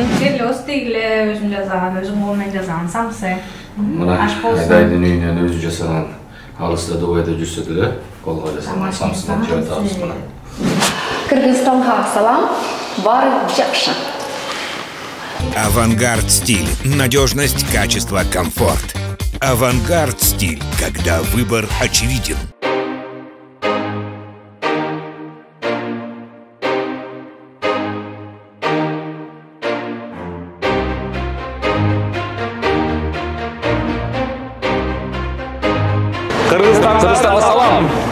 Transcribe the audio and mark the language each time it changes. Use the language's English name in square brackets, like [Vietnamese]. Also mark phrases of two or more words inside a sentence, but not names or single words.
[Kyrgyz] Эле стиле өзүм жазган, өзүм кол менен жазган самсы. Мына Айдайдын үйүнөн өзү жасаган, алыста Дубайда жүрсө деле колго жасаган самсыдан жөө табыз мына. Кыргызстанга салам, баары жакшы. Авангард стиль. [Russian] Надежность, качество, комфорт. Авангард стиль, когда выбор очевиден. [Kyrgyz] Кыргызстанга салам.